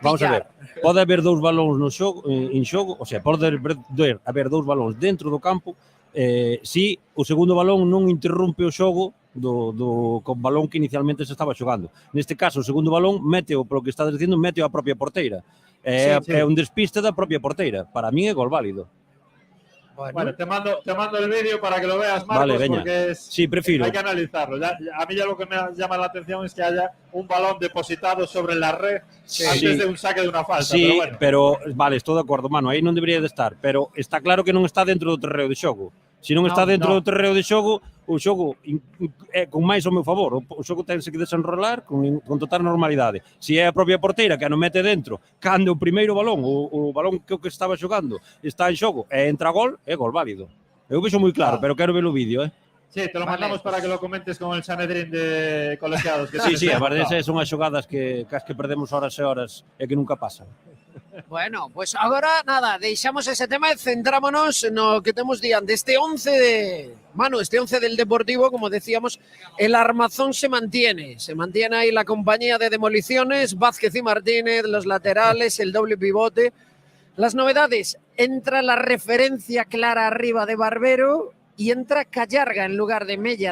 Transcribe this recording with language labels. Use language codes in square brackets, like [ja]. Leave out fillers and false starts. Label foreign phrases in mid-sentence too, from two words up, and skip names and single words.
[gl] Vamos a ver, pode haber dous balóns no xogo, en xogo, [es] o sea, [gl] pode haber dous balóns dentro do campo, si o segundo balón non interrompe o xogo con balón que inicialmente se estaba xogando. Neste caso, o segundo balón meteo, polo que está dicindo, meteo a propia porteira. É un despiste da propia porteira. Para min é gol válido. [es] Bueno, te mando el vídeo para que lo veas, Marcos, [gl] Vale, veña. [es] porque [gl] Sí, prefiro. [es] hay que analizarlo. A mí ya lo que me llama la atención es que haya un balón depositado sobre la red antes de un saque de una falta. [gl] Sí, pero vale, estou de acordo, mano, aí non debería de estar, pero está claro que non está dentro do terreo de xogo. Se non está dentro do terreo de xogo, o xogo é con máis ao meu favor. O xogo tense que desenrolar con total normalidade. Se é a propia porteira que non mete dentro, cando o primeiro balón, o balón que estaba xogando, está en xogo e entra gol, é gol válido. Eu vexo moi claro, pero quero ver o vídeo, Sí, [es] te lo mandamos para que lo comentes con el Sanedrín de colegiados. [gl] Que sí, a verdade son as xogadas que perdemos horas e horas e que nunca pasan. Bueno, pues agora, nada, deixamos ese tema e centrámonos no que temos diante. Este 11 de... [es] Manu, este 11 del Deportivo, como decíamos, el armazón se mantiene. Se mantiene ahí la compañía de demoliciones, Vázquez y Martínez, los laterales, el doble pivote. Las novedades, entra la referencia clara arriba de Barbero y entra Callarga en lugar de Mella.